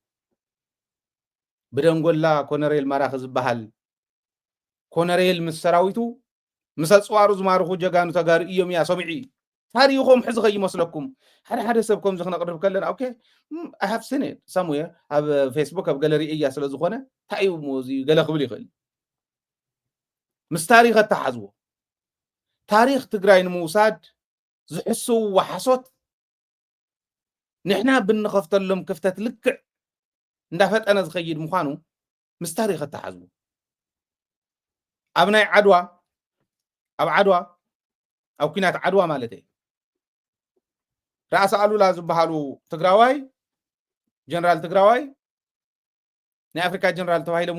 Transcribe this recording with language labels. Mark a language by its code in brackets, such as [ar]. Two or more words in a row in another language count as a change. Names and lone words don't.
[ti] ብደንጎላ ኮነሬል መራኽ ዝበሃል ኮነሬል ምስ ሰራዊቱ ምስ ኣፅዋሩ ዝማርኹ ጀጋኑ ተጋሩ እዮም እያ ሰሚዒ ታሪኹም ሕዚ ከይመስለኩም ሓደ ሰብኩም ዝኽነቅርብ ከለና ኦኬ [en] I have seen it somewhere [ti] ኣብ ፌስቡክ ኣብ ገለሪ እያ ስለ ዝኾነ እንታይ እዩ እዚ ገለ ክብል ይኽእል ምስ ታሪኽ ተሓዝዎ ታሪኽ ትግራይ ንምውሳድ ዝሕስው ወሓሶት ንሕና ብንኸፍተሎም ክፍተት ልክዕ እንዳፈጠነ ዝኸይድ ምዃኑ ምስ ታሪኽ ተሓዝዎ ኣብ ናይ ዓድዋ ኣብ ኩናት ዓድዋ ማለት እዩ ራእሲ ኣሉላ ዝበሃሉ ትግራዋይ ጀነራል ትግራዋይ ናይ ኣፍሪካ ጀነራል ተባሂሎም